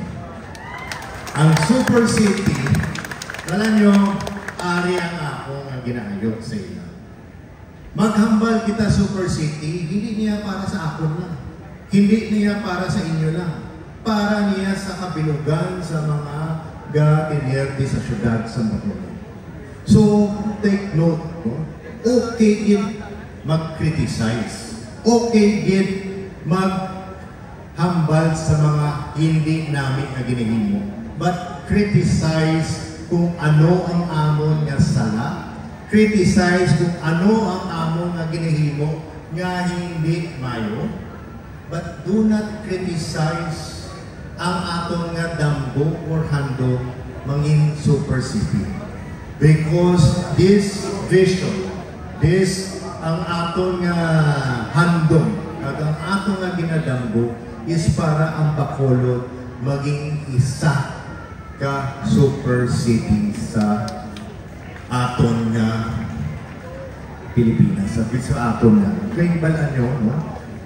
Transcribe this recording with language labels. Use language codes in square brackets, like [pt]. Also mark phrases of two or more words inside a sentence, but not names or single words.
[hil] Ang [en] super city, [hil] alam nyo, ari ang ako nga ginaayot sa ila. Maghambal kita [en] super city, [hil] hindi niya para sa ako lang. Hindi niya para sa inyo lang. Para niya sa kabilugan sa mga ga-inerti sa syudad sa Bacolod. So, [en] take note [hil] po. Okay gid mag-criticize. Okay gid maghambal sa mga hindi namin na ginihimo. [en] But criticize [hil] kung ano ang amon nga sala. Criticize kung ano ang amon nga ginihimo nga hindi mayo. [en] But do not criticize [hil] ang aton nga damgo or handog mangin [en] super city. Because this vision, this [hil] ang aton nga handog, at ang aton nga ginadamgo is para ang Bacolod maging isa ka [en] super city [hil] sa aton nga Pilipinas. Sa aton nga. Kaya balaan nyo, no?